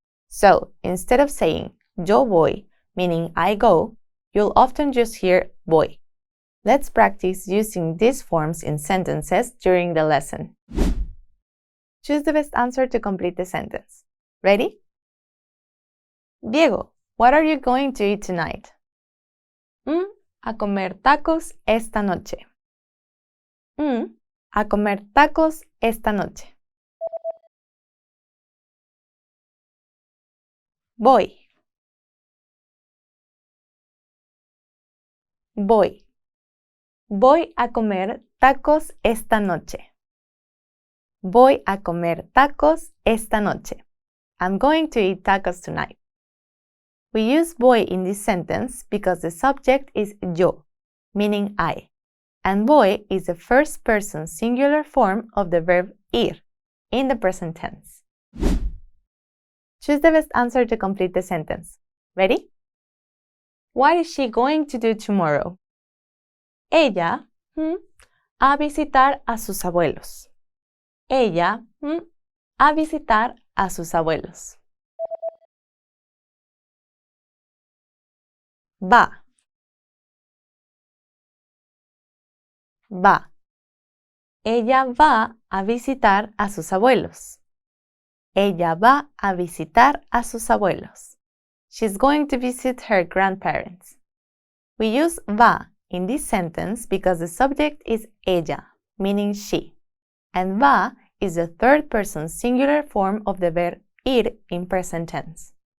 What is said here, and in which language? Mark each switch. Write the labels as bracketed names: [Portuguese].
[English] So, instead of saying yo voy, meaning I go, you'll often just hear voy. Let's practice using these forms in sentences during the lesson. Choose the best answer to complete the sentence. Ready? Diego, what are you going to eat tonight? [Spanish] A comer tacos esta noche. A comer tacos esta noche. Voy. Voy. Voy a comer tacos esta noche. Voy a comer tacos esta noche. [English] I'm going to eat tacos tonight. We use voy in this sentence because the subject is yo, meaning I, and voy is the first person singular form of the verb ir in the present tense. Choose the best answer to complete the sentence. Ready? What is she going to do tomorrow? [Spanish] Ella a visitar a sus abuelos. Ella a visitar a sus abuelos. Va. Va. Ella va a visitar a sus abuelos. Ella va a visitar a sus abuelos. [English] She's going to visit her grandparents. We use va in this sentence because the subject is ella, meaning she, and va is the third person singular form of the verb ir in present tense.